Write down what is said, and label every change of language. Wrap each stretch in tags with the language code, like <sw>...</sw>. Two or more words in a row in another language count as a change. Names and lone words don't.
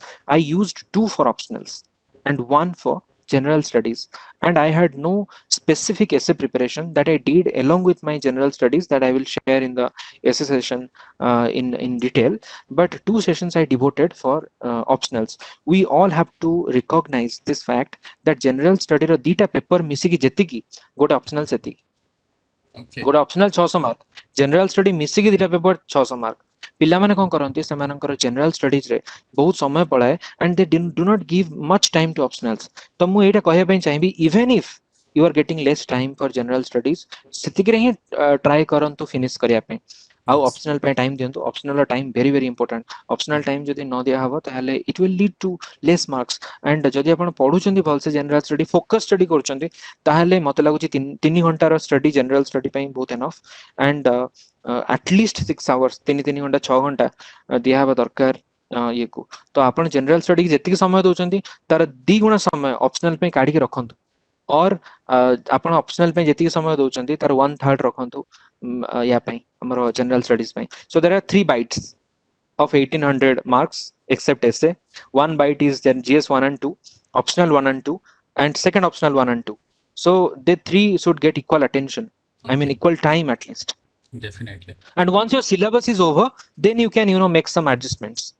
<en>I used two for optionals and one for general studies, and I had no specific essay preparation that I did along with my general studies, that I will share in the essay session in detail. But two sessions I devoted for optionals. We all have to recognize this fact that general study</en> <or>ର ଦିଟା ପେପର ମିଶିକି ଯେତିକି ଗୋଟେ optional ସେତିକି।</or> <en>Okay.</en> <or>ଗୋଟେ optional 600 ମାର୍କ,</or> <en>general study</en> <or>ମିଶିକି ଦିଟା ପେପର 600 ମାର୍କ। ପିଲାମାନେ କ'ଣ କରନ୍ତି, ସେମାନଙ୍କର</or> <en>general studies</en> <or>ରେ ବହୁତ ସମୟ ପଳାଏ,</or> <en>and they do not give much time to optionals।</en> <or>ତ ମୁଁ ଏଇଟା କହିବା ପାଇଁ ଚାହିଁବି,</or> <en>even if you are getting less time for general studies,</en> <or>ସେତିକିରେ ହିଁ try କରନ୍ତୁ finish କରିବା ପାଇଁ। ଆଉ</or> <en>Yes.</en> <or>optional ପାଇଁ time ଦିଅନ୍ତୁ।</or> <en>optional ର time very very important। optional time</en> <or>ଯଦି ନ ଦିଆହବ, ତାହେଲେ</or> <en>it will lead to less marks।</en> <or>and ଯଦି ଆପଣ ପଢୁଛନ୍ତି ଭଲସେ</or> <en>general study, focus study</en> <or>କରୁଛନ୍ତି, ତାହେଲେ ମତେ ଲାଗୁଛି 3 ଘଣ୍ଟାର</or> <en>study general study</en> <or>ପାଇଁ ବହୁତ enough।</or> <en>and at least 6 hours,</en> <or>3 ଘଣ୍ଟା 6 ଘଣ୍ଟା ଦିଆହବା ଦରକାର ଇଏକୁ। ତ ଆପଣ</or> <en>general study</en> <or>କି ଯେତିକି ସମୟ ଦଉଛନ୍ତି, ତାର 2 ଗୁଣା ସମୟ optional ପାଇଁ କାଢିକି ରଖନ୍ତୁ। और ଆପଣ optional ପାଇଁ ଯେତିକି ସମୟ ଦଉଛନ୍ତି, ତାର 1/3 ରଖନ୍ତୁ ୟା ପାଇଁ, ଆମର</or> <en>general studies</en> <or>ପାଇଁ।</or> <en>so there are 3 bites of 1800 marks except essay. One bite is then GS 1 and 2, optional 1 and 2, and second optional 1 and 2. So the three should get equal attention. I mean Okay. equal time at least. Definitely. And once your syllabus is over, then you can make some adjustments.</en>